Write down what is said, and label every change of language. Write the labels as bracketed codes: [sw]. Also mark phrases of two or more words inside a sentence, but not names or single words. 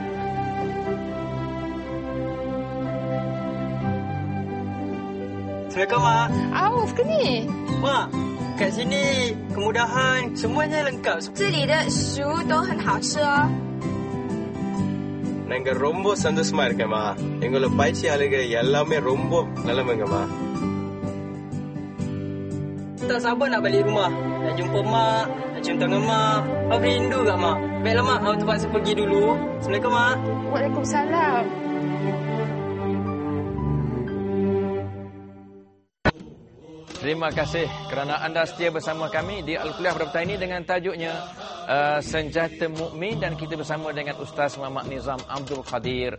[ms] Assalamualaikum, Mak. Auf ke ni? Mak, kat sini kemudahan semuanya lengkap. [zh] 这里的食物都很好吃哦。 [ta] நாங்கள் ரொம்ப சந்தோஷமா இருக்கேம்மா. எங்களோட பயிற்சியாளர்கள் எல்லாமே ரொம்ப நல்லவங்கம்மா. [ms] Tak sabar nak balik rumah. Nak jumpa mak, nak cium tangan mak. Abang rindu kat mak. Baiklah mak, abang terpaksa pergi dulu. Assalamualaikum mak. Waalaikumsalam. Terima kasih kerana anda setia bersama kami di Al-Kuliah pada petang ini dengan tajuknya Senjata Mukmin, dan kita bersama dengan Ustaz Muhammad Nizam Abdul Qadir.